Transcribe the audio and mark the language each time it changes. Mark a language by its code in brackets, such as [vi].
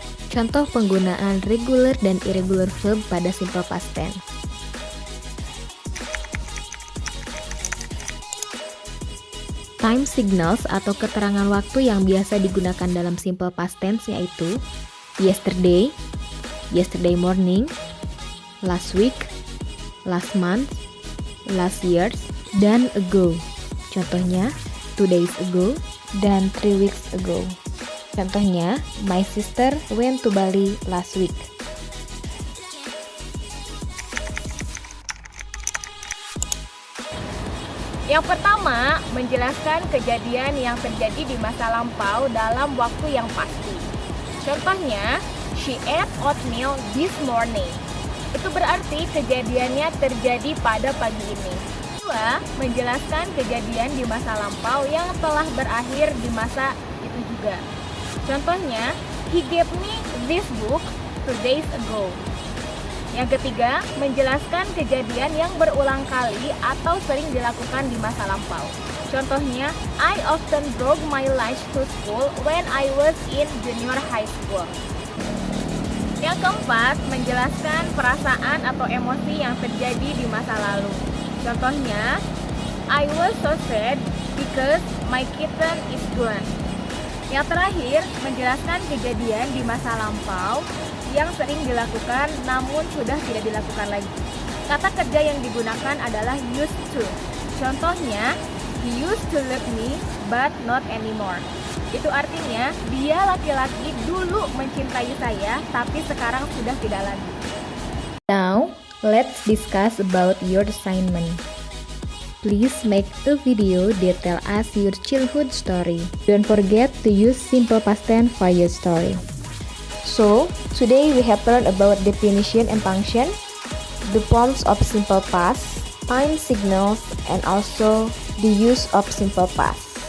[id] Contoh penggunaan regular dan irregular verb pada simple past tense. Time signals atau keterangan waktu yang biasa digunakan dalam simple past tense yaitu yesterday, yesterday morning, last week, last month, last years, dan ago. Contohnya, [en] 2 days ago [id] dan [en] 3 weeks ago. [id] Contohnya, [en] my sister went to Bali last week. [id] Yang pertama, menjelaskan kejadian yang terjadi di masa lampau dalam waktu yang pasti. Contohnya, [en] she ate oatmeal this morning. [id] Itu berarti kejadiannya terjadi pada pagi ini. Kedua, menjelaskan kejadian di masa lampau yang telah berakhir di masa itu juga. Contohnya, [en] he gave me this book 2 days ago. [id] Yang ketiga, menjelaskan kejadian yang berulang kali atau sering dilakukan di masa lampau. Contohnya, [en] I often drove my lunch to school when I was in junior high school. [id] Yang keempat, menjelaskan perasaan atau emosi yang terjadi di masa lalu. Contohnya, [en] I was so sad because my kitten is gone. [id] Yang terakhir, menjelaskan kejadian di masa lampau yang sering dilakukan namun sudah tidak dilakukan lagi. Kata kerja yang digunakan adalah used to. Contohnya, [en] he used to love me but not anymore. [id] Itu artinya dia laki-laki dulu mencintai saya tapi sekarang sudah tidak lagi. [en] Now, let's discuss about your assignment. Please make a video that tell us your childhood story. Don't forget to use simple past tense for your story. So, today we have learned about definition and function, the forms of simple past, time signals, and also the use of simple past.